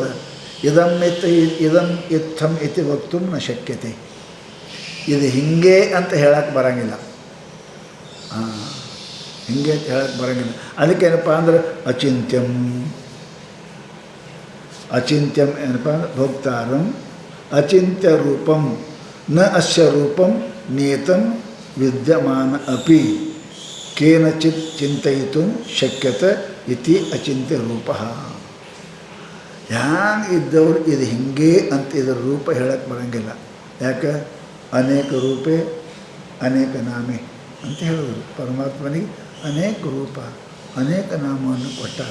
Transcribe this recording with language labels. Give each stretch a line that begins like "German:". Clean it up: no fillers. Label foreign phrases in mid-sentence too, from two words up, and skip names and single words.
Sanskrit: ಇದಂ ಇತ್ತಂ ಇತಿ ವಕ್ತುಂ ನ ಶಕ್ಯತೆ.
Kannada: ಇದು ಹಿಂಗೆ ಅಂತ ಹೇಳಕ್ಕೆ ಬರೋಂಗಿಲ್ಲ. ಹಿಂಗೆ ಅಂತ ಹೇಳಕ್ಕೆ ಬರೋಂಗಿಲ್ಲ. ಅದಕ್ಕೇನಪ್ಪ ಅಂದ್ರೆ
Sanskrit: ಅಚಿಂತ್ಯಂ. ಅಚಿಂತ್ಯಂ
Kannada: ಏನಪ್ಪ ಅಂದ್ರೆ
Sanskrit: ಭೋಕ್ತಾರಂ ಅಚಿಂತ್ಯ ರೂಪಂ ನ ಅಸ್ಯ ರೂಪಂ ನಿಯತಂ ವಿದ್ಯಮಾನ ಅಪಿ ಕೇನಚಿತ್ ಚಿಂತಯಿತು ಶಕ್ಯತೆ ಇತಿ ಅಚಿಂತ್ಯ ರೂಪ.
Kannada: ಹ್ಯಾಂಗೆ ಇದ್ದವ್ರು ಇದು ಹಿಂಗೆ ಅಂತ ಇದರ ರೂಪ ಹೇಳಕ್ಕೆ ಬರೋಂಗಿಲ್ಲ. ಯಾಕೆ?
Sanskrit: ಅನೇಕ ರೂಪೇ ಅನೇಕ ನಾಮೆ
Kannada: ಅಂತ ಹೇಳಿದ್ರು. ಪರಮಾತ್ಮನಿಗೆ ಅನೇಕ ರೂಪ ಅನೇಕ ನಾಮವನ್ನು ಕೊಟ್ಟಾರೆ.